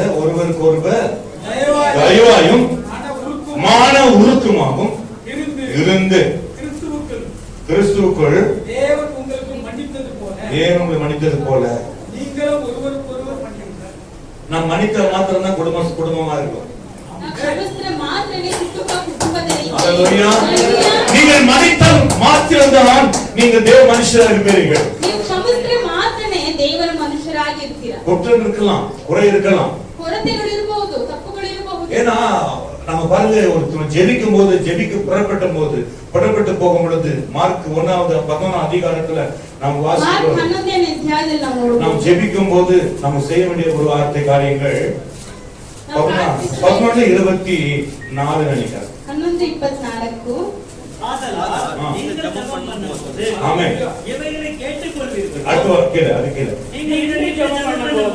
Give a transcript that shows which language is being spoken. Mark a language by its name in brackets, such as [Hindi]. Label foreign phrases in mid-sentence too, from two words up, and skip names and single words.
[Tamil] ஒருவருக்கு ஒருவர் தயவாயும் மான உருக்கமாகவும் இருந்து கிறிஸ்துவுக்குள் தேவன் உங்களுக்கு மன்னித்தது போல தேவன் உங்களை மன்னித்தது போல நீங்களும் ஒருவருக்கொருவர் மன்னியுங்கள். நாம் மன்னித்த மாத்திரம் தான் குடும்பமா இருக்கும். [Kannada] ನಾವು ಕ್ಷಮಿಸಿದ್ರೆ ಮಾತ್ರನೇ ಕುಟುಂಬದ ರೀತಿ. [Tamil] அல்லேலூயா. [Kannada] ಹಲ್ಲೆಲೂಯಾ. [Tamil] நீங்கள் மன்னித்தால் மாத்திரம்தான் நீங்கள் தேவ மனுஷராக இருப்பீர்கள். [Kannada] ನೀವು ಕ್ಷಮಿಸಿದ್ರೆ ಮಾತ್ರನೇ ದೇವರ ಮನುಷ್ಯರಾಗಿರ್ತೀರಾ. [Tamil] குற்றம் இருக்கலாம், குறை இருக்கலாம். [Kannada] ಕೊರತೆಗಳು ಇರಬಹುದು, ತಪ್ಪುಗಳು ಇರಬಹುದು. [Tamil] ஏன்னா நம்ம பாருங்க, ஒருத்தர் ஜெபிக்க புறப்பட்டு போகும் பொழுது மார்க் 11ஆம் அதிகாரத்துல நாம் [Kannada] ಮಾರ್ಕ್ [Tamil] வாசிக்கிறோம். [Kannada] 11ನೇ ಅಧ್ಯಾಯದಲ್ಲಿ ನಾವು ನೋಡಬಹುದು. [Tamil] நாம் ஜெபிக்கும் போது நம்ம செய்ய வேண்டிய ஒரு வார்த்தை காரியங்கள் [Kannada] ನಾವು [Tamil] 11:24 நினைக்கிறேன். 11:24 ஆதலால் நீங்கள் ஜெபம் பண்ணும்போது ஆமென். இவைகளை கேட்டுக்கொள்வீர்கள். அது கீழே நீங்கள் நின்று ஜெபம் பண்ணும்போது